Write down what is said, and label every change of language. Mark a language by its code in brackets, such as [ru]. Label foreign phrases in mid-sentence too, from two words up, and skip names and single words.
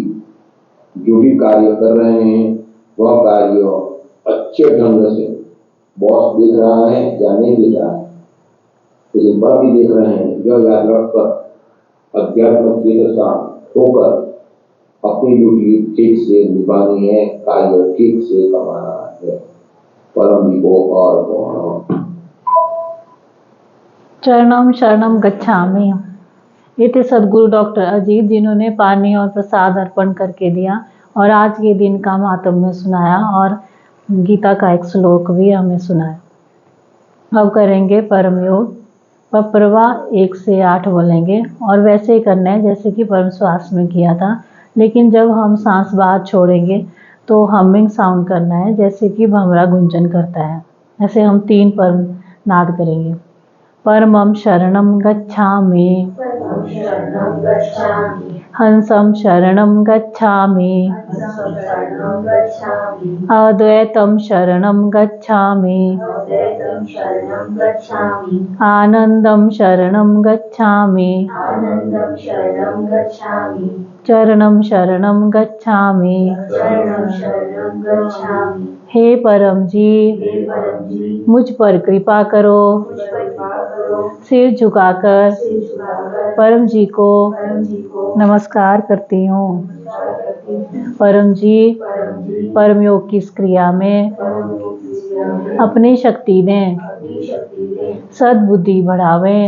[hi] जो भी कार्य कर रहे हैं वह कार्य अच्छे ढंग से, बॉस देख रहा है या नहीं देख रहा है, लेकिन परम भी देख रहे हैं, यह याद रखकर अध्यात्म चेतसा होकर अपनी ड्यूटी ठीक से निभानी है, कार्य ठीक से कमाना है। परम जी को और प्रणाम। [sa] चरणम शरणम गच्छामि। [hi] ये थे सदगुरु डॉक्टर अजीत, जिन्होंने पानी और प्रसाद अर्पण करके दिया और आज के दिन का महात्म्य सुनाया और गीता का एक श्लोक भी हमें सुनाया। अब करेंगे परम योग। पप्रवा 1 से 8 बोलेंगे और वैसे ही करना है जैसे कि परम श्वास में किया था, लेकिन जब हम सांस बाहर छोड़ेंगे तो [en] humming sound [hi] करना है, जैसे कि भंवरा गुंजन करता है। ऐसे हम 3 परम नाद करेंगे। [sa] परमं शरणं गच्छामि, हंसं शरणं गच्छामि, अद्वैतं शरणं गच्छामि, आनंदं शरणं गच्छामि, चरणं शरणं गच्छामि। [hi] हे परम जी, मुझ पर कृपा करो। सिर झुकाकर परम जी को नमस्कार करती हूँ। परम जी परम योग की इस क्रिया में अपनी शक्ति दें, सद्बुद्धि बढ़ावें।